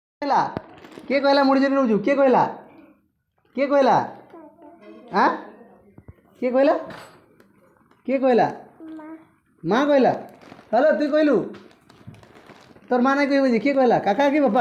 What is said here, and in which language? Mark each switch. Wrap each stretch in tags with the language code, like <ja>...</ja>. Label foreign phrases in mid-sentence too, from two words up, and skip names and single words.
<or>କହିଲା କିଏ କହିଲା ମୁଡ଼ି ଜରି ନେଉଛୁ? କିଏ କହିଲା? କିଏ କହିଲା? ଆଁ କିଏ କହିଲା? କିଏ କହିଲା? ମା କହିଲା। ହ୍ୟାଲୋ ତୁଇ କହିଲୁ</or> <bn>তোর মা নাই কইব যে</bn> <or>কিଏ କହିଲା? କାକା କି ବାପା?</or>